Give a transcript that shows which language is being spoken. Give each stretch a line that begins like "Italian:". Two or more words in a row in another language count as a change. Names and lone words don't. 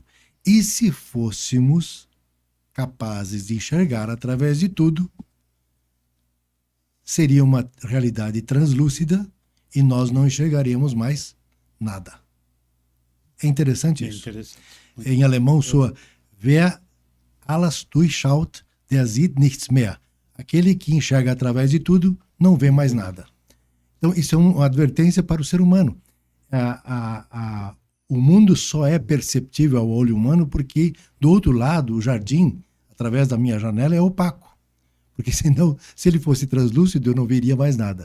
Portuguese: E se fôssemos capazes de enxergar através de tudo, seria uma realidade translúcida e nós não enxergaríamos mais nada. É interessante é isso. interessante. Em alemão soa
German: Wer alles durchschaut, der sieht nichts mehr.
Portuguese: Aquele que enxerga através de tudo não vê mais nada. Então, isso é uma advertência para o ser humano. O mundo só é perceptível ao olho humano porque, do outro lado, o jardim, através da minha janela, é opaco. Porque senão, se ele fosse translúcido, eu não veria mais nada.